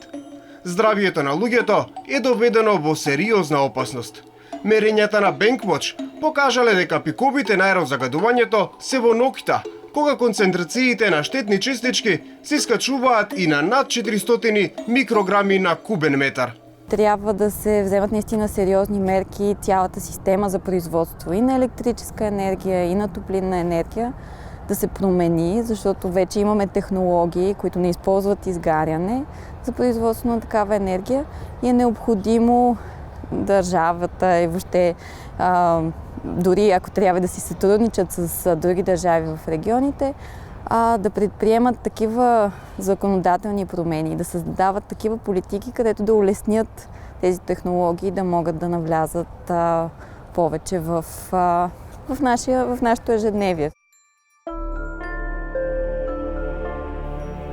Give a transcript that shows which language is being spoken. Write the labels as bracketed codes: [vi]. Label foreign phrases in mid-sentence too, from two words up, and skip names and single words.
[mk] Здравието на луѓето е доведено во сериозна опасност. Мерењата на Bankwatch покажале дека пиковите на аерозагадувањето се во ноќта, кога концентрациите на штетни честички се скачуваат и на над 400 микрограми на кубен метар. [bg] Трябва да се вземат наистина сериозни мерки цялата система за производство и на електрическа енергия, и на топлинна енергия да се промени, защото вече имаме технологии, които не използват изгаряне за производство на такава енергия и е необходимо държавата и въобще дори ако трябва да си сътрудничат с други държави в регионите, да предприемат такива законодателни промени, да създават такива политики, където да улеснят тези технологии да могат да навлязат повече в нашето ежедневие.